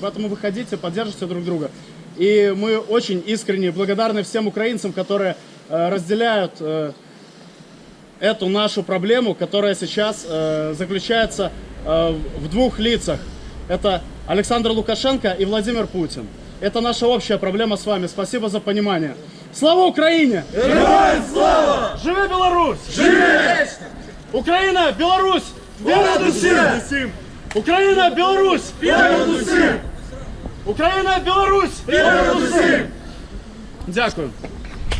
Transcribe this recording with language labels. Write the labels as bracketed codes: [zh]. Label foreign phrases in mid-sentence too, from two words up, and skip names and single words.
[ru] Поэтому выходите, поддержите друг друга. И мы очень искренне благодарны всем украинцам, которые разделяют эту нашу проблему, которая сейчас заключается в двух лицах. Это Александр Лукашенко и Владимир Путин. Это наша общая проблема с вами. Спасибо за понимание. Слава Украине! Героям слава! [be] Живе Беларусь! Живе! Украина, Беларусь! [uk] Понад усім! Украина, Беларусь! Понад усім! Україна, Білорусь! Понад усім! Дякую.